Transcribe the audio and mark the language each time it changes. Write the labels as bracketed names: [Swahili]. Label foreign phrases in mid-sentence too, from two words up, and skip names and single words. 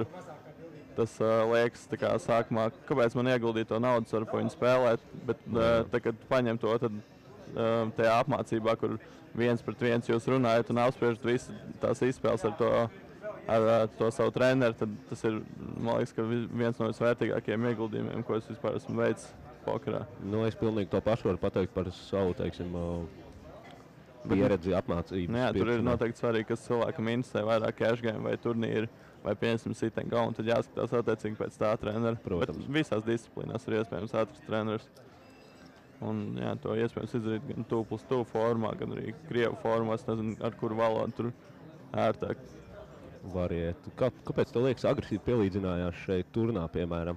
[Latvian] Tas liekas, tā kā sākumā, kāpēc man ieguldīt to naudu, varu pa viņu spēlēt, bet tā, kad paņem to, tad tajā apmācībā, kur 1 pret 1 jūs runājat un apspriežat visu tās izspēles ar to savu treneru, tad tas ir, man liekas, ka viens no visvērtīgākajiem ieguldījumiem, ko es vispār esmu veicis pokerā. Nu, es pilnīgi to pašu varu pateikt par savu, teiksim, pieredzi apmācību. Nu jā, tur ir noteikti svarīgi, kas cilvēkam interesē vairāk [English] cash game [Latvian] vai turnīri vai piemēram [English] sit and go, [Latvian] un tad jāskatās attiecīgi pēc tā trenera. Protams. Bet visās disciplīnās ir iespējams atrast treneris. Un jā, to iespējams izdarīt gan 2+2 formā, gan arī krievu formā, es nezinu, ar kuru valodu tur ērtāk. var iet. Kāpēc tev liekas, agresīvi pielīdzinājās šeit turnā, piemēram?